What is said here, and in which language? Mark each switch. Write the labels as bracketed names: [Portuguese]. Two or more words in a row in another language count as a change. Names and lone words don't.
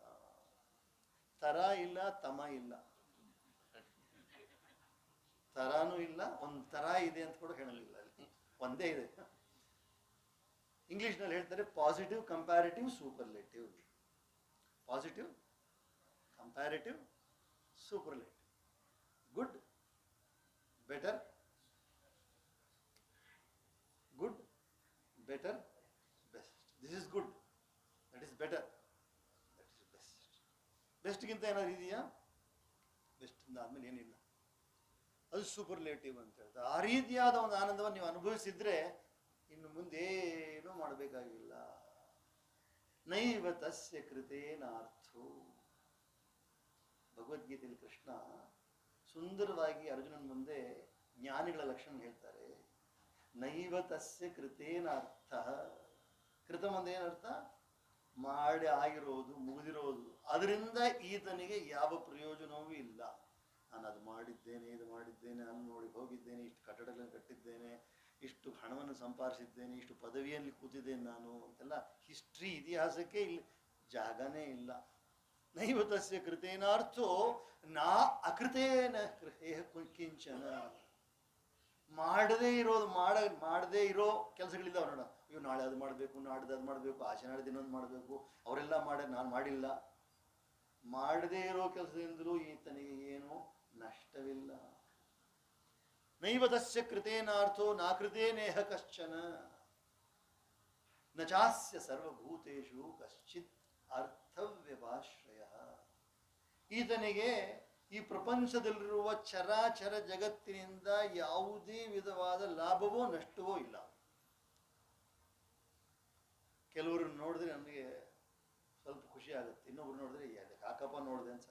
[Kannada] ತರ ಇಲ್ಲ, ತಮ ಇಲ್ಲ, ತರಾನು ಇಲ್ಲ, ಒಂದು ತರ ಇದೆ ಅಂತ ಕೂಡ ಹೇಳಲಿಲ್ಲ. ಅಲ್ಲಿ ಒಂದೇ ಇದೆ. ಇಂಗ್ಲಿಷ್ನಲ್ಲಿ ಹೇಳ್ತಾರೆ [English] positive, comparative, superlative. positive, comparative, superlative. good, better, good, better, best. this is good, that is better, that is best. [Kannada] ಬೆಸ್ಟ್ಗಿಂತ ಏನಾದ್ರು ಇದೆಯಾ? ಬೆಸ್ಟ್ ಆದ್ಮೇಲೆ ಏನಿಲ್ಲ, ಅದು ಸೂಪರ್ಲೇಟಿವ್ ಅಂತ ಹೇಳ್ತಾರೆ. ಆ ರೀತಿಯಾದ ಒಂದು ಆನಂದವನ್ನು ನೀವು ಅನುಭವಿಸಿದ್ರೆ ಇನ್ನು ಮುಂದೇನೂ ಮಾಡಬೇಕಾಗಿಲ್ಲ. [Sanskrit] ನೈವ ತಸ್ಯ ಕೃತೇನಾರ್ಥೋ. [Kannada] ಭಗವದ್ಗೀತೆಯಲ್ಲಿ ಕೃಷ್ಣ ಸುಂದರವಾಗಿ ಅರ್ಜುನನ ಮುಂದೆ ಜ್ಞಾನಿಗಳ ಲಕ್ಷಣ ಹೇಳ್ತಾರೆ. [Sanskrit] ನೈವ ತಸ್ಯ ಕೃತೇನಾರ್ಥ. [Kannada] ಕೃತ ಮುಂದೆ ಏನರ್ಥ? ಮಾಡಿ ಆಗಿರೋದು, ಮುಗಿದಿರೋದು. ಅದರಿಂದ ಈತನಿಗೆ ಯಾವ ಪ್ರಯೋಜನವೂ ಇಲ್ಲ. ನಾನು ಅದು ಮಾಡಿದ್ದೇನೆ, ಇದು ಮಾಡಿದ್ದೇನೆ, ಅಲ್ಲಿ ನೋಡಿ ಹೋಗಿದ್ದೇನೆ, ಇಷ್ಟು ಕಟ್ಟಡಗಳನ್ನು ಕಟ್ಟಿದ್ದೇನೆ, ಇಷ್ಟು ಹಣವನ್ನು ಸಂಪಾದಿಸಿದ್ದೇನೆ, ಇಷ್ಟು ಪದವಿಯಲ್ಲಿ ಕೂತಿದ್ದೇನೆ ನಾನು ಅಂತೆಲ್ಲ ಹಿಸ್ಟ್ರಿ, ಇತಿಹಾಸಕ್ಕೆ ಇಲ್ಲಿ ಜಾಗನೇ ಇಲ್ಲ. [Sanskrit] ನೈವ ತಸ್ಯ ಕೃತೇನಾರ್ಥೋ ನಾ ಅಕೃತೇನ ಕಿಂಚನ. [Kannada] ಮಾಡದೇ ಇರೋ ಕೆಲಸಗಳಿದ್ದಾವೆ ನೋಡ. ಇವು ನಾಳೆ ಅದು ಮಾಡಬೇಕು, ನಾಡ್ದು ಅದು ಮಾಡಬೇಕು, ಆಚೆ ನಾಡ್ದು ಇನ್ನೊಂದು ಮಾಡಬೇಕು, ಅವರೆಲ್ಲ ನಾನು ಮಾಡಿಲ್ಲ. ಮಾಡದೇ ಇರೋ ಕೆಲಸದಿಂದಲೂ ಈತನಿಗೆ ಏನು ನಷ್ಟವಿಲ್ಲ. [Sanskrit] ನೈವ ತಸ್ಯ ಕೃತೇನಾರ್ಥೋ ನಾಕೃತೇನೇಹ ಕಶ್ಚನ ನ ಚಾಸ್ಯ ಸರ್ವಭೂತೇಷು ಕಶ್ಚಿತ್ ಅರ್ಥವ್ಯಪಾಶ್ರಯ. [Kannada] ಈತನಿಗೆ ಈ ಪ್ರಪಂಚದಲ್ಲಿರುವ ಚರಾಚರ ಜಗತ್ತಿನಿಂದ ಯಾವುದೇ ವಿಧವಾದ ಲಾಭವೋ ನಷ್ಟವೋ ಇಲ್ಲ. ಕೆಲವ್ರನ್ನ ನೋಡಿದ್ರೆ ನಮಗೆ ಸ್ವಲ್ಪ ಖುಷಿ ಆಗುತ್ತೆ, ಇನ್ನೊಬ್ರು ನೋಡಿದ್ರೆ ಯಾಕಪ್ಪ ನೋಡಿದೆ ಅನ್ಸುತ್ತೆ.